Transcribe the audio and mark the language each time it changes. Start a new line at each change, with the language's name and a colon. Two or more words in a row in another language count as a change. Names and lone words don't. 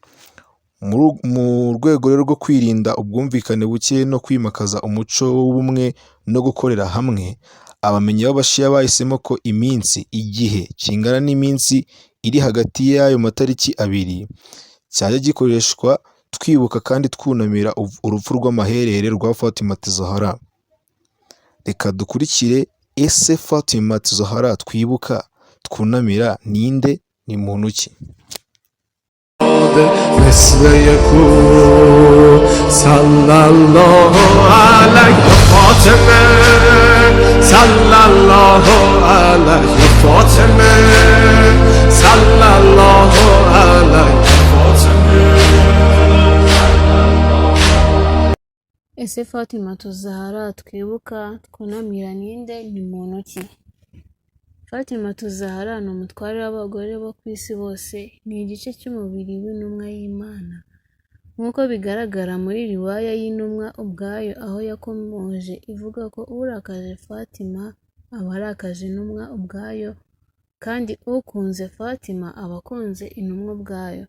Kinyarwanda: Mu rwego rero rwo kwirinda ubwumvikane buke no kwimakaza umuco w'ubumwe no gukorera hamwe, abamenyi b'abashiya bahisemo ko igihe kingana n'iminsi iri hagati y'ayo matariki abiri cyajya gikoreshwa twibuka kandi twunamira urupfu rw'amaherere rwa Fatima Zahra. Reka dukurikire, ese Fatima Zahra twibuka twunamira ninde, ni muntu ki?
Persian: مثل یکو
Arabic: صلی الله علیه فاطمه صلی الله علیه فاطمه صلی الله علیه فاطمه.
Kinyarwanda: Ese Fatima Zahra twibuka twunamira ninde, ni muntu ki? Fatima Zahra ni umutware w'abagore bo ku isi bose, ni igice cy'umubiri w'intumwa y'Imana nk'uko bigaragara muri riwaya y'intumwa ubwayo, aho yakomoje ivuga ko urakaje Fatima aba arakaje intumwa ubwayo, kandi ukunze Fatima aba akunze intumwa ubwayo.